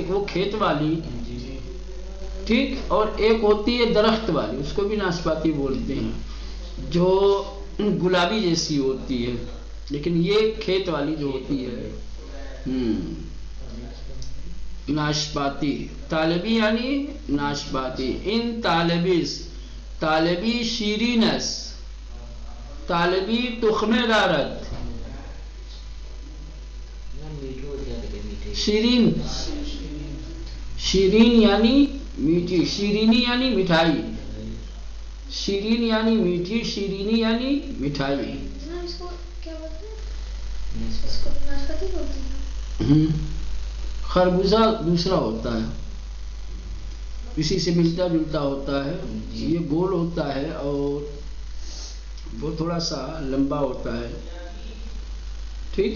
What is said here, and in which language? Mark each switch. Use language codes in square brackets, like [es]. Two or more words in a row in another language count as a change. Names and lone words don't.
[ur] ایک وہ کھیت والی، ٹھیک، اور ایک ہوتی ہے درخت والی. اس کو بھی ناشپاتی بولتے ہیں، جو گلابی جیسی ہوتی ہے. لیکن یہ کھیت والی جو ہوتی ہے ناشپاتی. طالبی یعنی ناشپاتی. [fa] ان طالبیس. طالبی شیرینس. طالبی تخم دارد. شیرین. [ur] شیرین یعنی میٹھی. شیرینی یعنی مٹھائی. شیرین یعنی میٹھی. شیرینی یعنی مٹھائی. خربوزہ دوسرا ہوتا ہے، اسی سے ملتا جلتا ہوتا ہے. یہ گول ہوتا ہے اور وہ تھوڑا سا لمبا ہوتا ہے، ٹھیک.